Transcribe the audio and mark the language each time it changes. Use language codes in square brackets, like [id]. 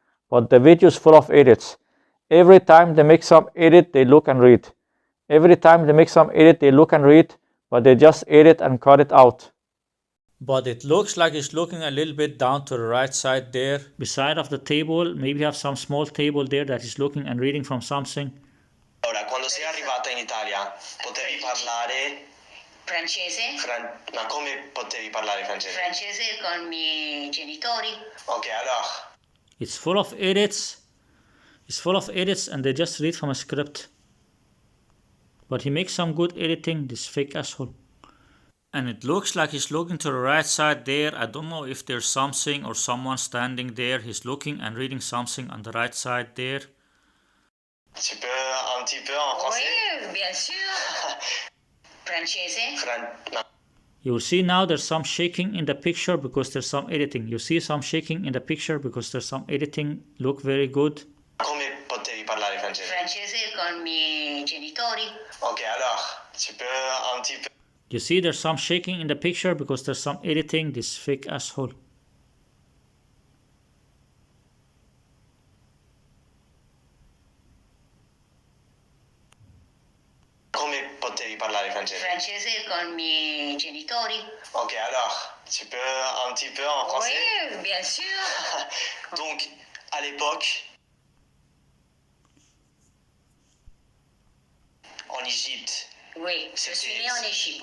[en] But the video is full of edits. Every time they make some edit, they look and read. Every time they make some edit, they look and read, but they just edit and cut it out. But it looks like it's looking a little bit down to the right side there. Beside of the table, maybe you have some small table there that is looking and reading from something. [it] Ora, quando sei arrivata in Italia, potevi parlare Francese? Ma come potevi parlare francese? Francese con i miei genitori. [fr] Ok, alors. [en] It's full of edits. It's full of edits and they just read from a script. But he makes some good editing, this fake asshole. And it looks like he's looking to the right side there. I don't know if there's something or someone standing there. He's looking and reading something on the right side there. [fr] Tu peux un petit peu en français? Oui, bien sûr. Francese? [en] You will see now there's some shaking in the picture because there's some editing. You see some shaking in the picture because there's some editing. Look very good. [it] Come potevi parlare francese? Francese con i miei genitori. [fr] Ok, alors, tu peux un petit peu... [en] You see there's some shaking in the picture because there's some editing, this fake asshole. [it] Come potevi parlare francese? Francese con i miei genitori. [fr] Ok, alors, tu peux un petit peu en français? Oui, bien sûr. Donc, à l'époque, en Égypte, Oui, je suis née en Égypte.